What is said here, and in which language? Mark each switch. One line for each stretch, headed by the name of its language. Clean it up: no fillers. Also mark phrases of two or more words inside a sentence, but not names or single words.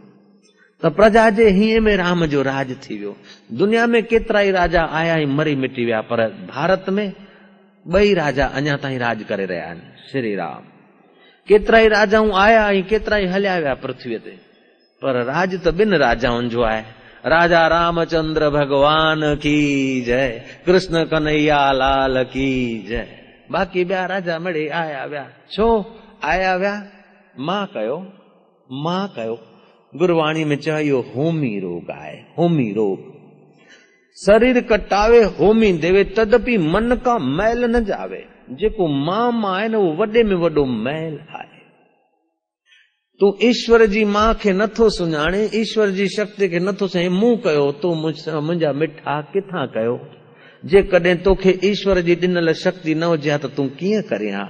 Sindhi: त प्रजा जे हीअं में राम जो राज थी वियो। दुनिया में केतिरा ई राजा आया ऐं मरी मिटी विया, पर भारत में 2 राजा अञा ताईं राज करे रहिया आहिनि। श्री राम केतिरा ई राजाऊं आया ऐं केतिरा ई हलिया विया पृथ्वीअ ते, पर राज त 2 राजाउनि जो आहे।
Hindi: राजा रामचंद्र भगवान की जय, कृष्ण कन्हैया लाल की जय।
Sindhi: बाक़ी ॿिया राजा मड़े आया विया। छो आया विया? मां कयो। गुरवाणी में चयो होमी रोग आहे।
Hindi: होमी रोग शरीर कटावे होमी देवे, तदपि मन का मैल न जावे।
Sindhi: जेको मां आहे न, वो वॾे में वॾो मैल आहे। तू ईश्वर जी मां खे नथो सुञाणे, ईश्वर जी शक्ति खे नथो सुञाणे, मूं कयो तू मुंहिंजा मिठा किथां कयो। जेकॾहिं तोखे ईश्वर जी ॾिनल शक्ति न हुजे हा त तूं कीअं करे हा?